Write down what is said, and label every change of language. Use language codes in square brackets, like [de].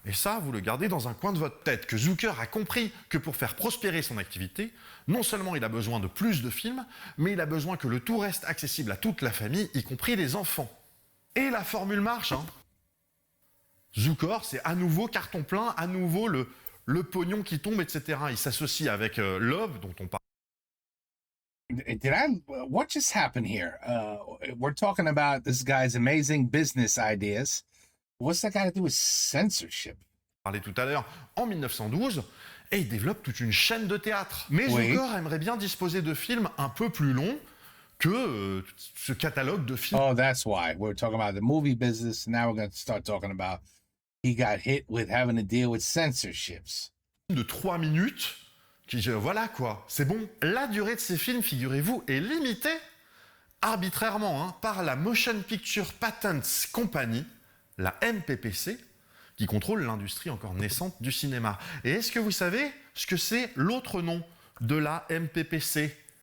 [fr] Et ça, vous le gardez dans un coin de votre tête, que Zucker a compris que pour faire prospérer son activité, non seulement il a besoin de plus de films, mais il a besoin que le tout reste accessible à toute la famille, y compris les enfants. Et la formule marche, hein. Zucker, c'est à nouveau carton plein, à nouveau le pognon qui tombe, etc. Il s'associe avec Love, dont on parle. [en] What just happened here? We're talking about this guy's amazing business ideas. What's that got to do with censorship? [fr] Parlait tout à l'heure, en 1912, et il développe toute une chaîne de théâtre. Mais Zucker aimerait bien disposer de films un peu plus longs que ce catalogue de films. [en] Oh, that's why. We're talking about the movie business. Now we're going to start talking about he got hit with having to deal with censorships. [fr] De 3 minutes, voilà quoi, c'est bon. La durée de ces films, figurez-vous, est limitée arbitrairement par la Motion Picture Patents Company, la MPPC, qui contrôle l'industrie encore naissante du cinéma. Et est-ce que vous savez ce que c'est l'autre nom de la MPPC?